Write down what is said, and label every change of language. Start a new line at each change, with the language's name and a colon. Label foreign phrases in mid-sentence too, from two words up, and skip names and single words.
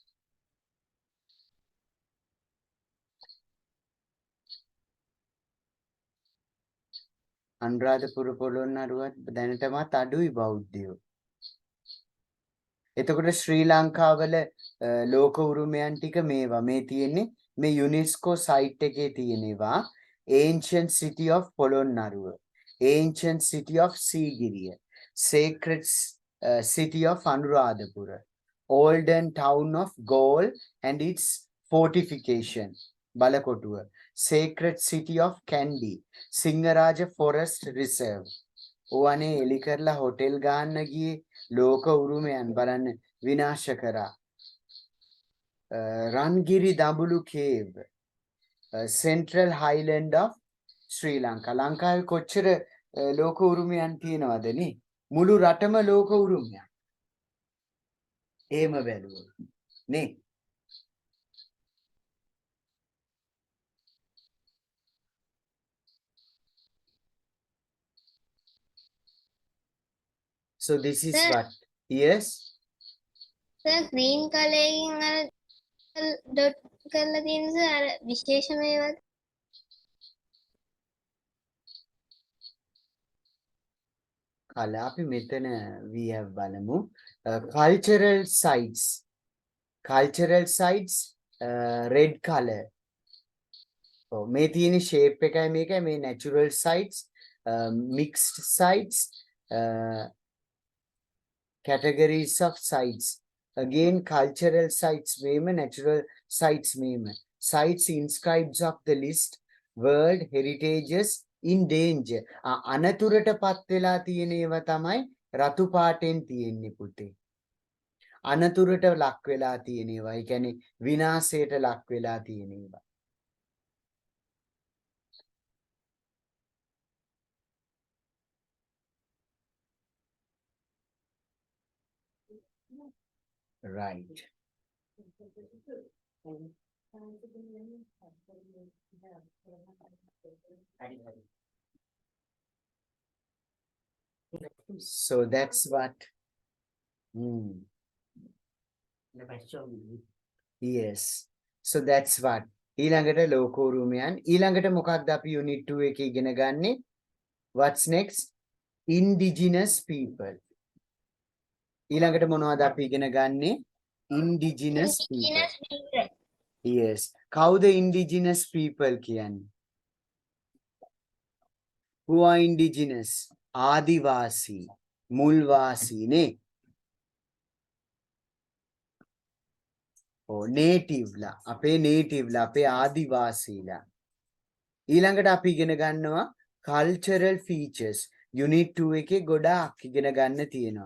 Sinhala: අනුරාධපුර පොළොන්නරුවත් දැනටමත් අඩුයි බෞද්ධයෝ. එතකොට ශ්‍රී ලංකාවල ලෝක උරුමයන් ටික මේවා මේ තියෙන්නේ මේ යුනෙස්කෝ සයිට් එකේ තියෙනවා.
English: ancient city of පොළොන්නරුව, ancient city of සීගිරිය, sacred city of Anuradhapura, olden town of Galle and its fortification, Balakotua, sacred city of Kandy, Singaraja Forest Reserve.
Sinhala: ඕවනේ එලි කරලා හොටෙල් ගන්න ගියේ ලෝක උරුමයන් බලන්න විනාශ කරා. රන්ගිරි දඹුලු කේව්,
English: Central Highland of ශ්‍රී ලංකා.
Sinhala: ලංකාවේ කොච්චර ලෝක උරුමයන් තියෙනවද නේ? මුළු රටම ලෝක උරුමයක්. එහෙම බැලුවොත් නේ.
English: So this is Sir. what. Yes.
Sinhala: සර්
English: green color
Sinhala: එකෙන් අර ඩොට් කරලා තියෙන සර් අර විශේෂම ඒවාද? කල අපි මෙතන
English: we have
Sinhala: බලමු
English: cultural sites. Cultural sites red color.
Sinhala: ඔව් මේ තියෙන shape එකයි මේකයි මේ
English: natural sites, mixed sites, categories of sites. Again cultural sites මේම natural sites මේම. Sites inscribed of the list world heritages in danger.
Sinhala: අනතුරටපත් වෙලා තියෙන ඒවා තමයි රතු පාටෙන් තියෙන්නේ පුතේ. අනතුරට ලක් වෙලා තියෙන ඒවා. ඒ කියන්නේ විනාශයට ලක් වෙලා තියෙන ඒවා.
English: Right. So that's what. Yes. So that's what.
Sinhala: ඊළඟට ලෝක උරුමයන්. ඊළඟට මොකක්ද අපි unit 2 එකේ ඉගෙන ගන්නේ?
English: What's next? Indigenous people.
Sinhala: ඊළඟට මොනවද අපි ඉගෙන ගන්නේ?
English: Indigenous people. Yes.
Sinhala: කවුද
English: indigenous people
Sinhala: කියන්නේ?
English: Who are indigenous?
Sinhala: ආදිවාසී, මුල්වාසී නේ. native ලා, අපේ native ලා, අපේ ආදිවාසීලා. ඊළඟට අපි ඉගෙන ගන්නවා
English: cultural features.
Sinhala: unit 2 එකේ ගොඩාක් ඉගෙන ගන්න තියෙනවා.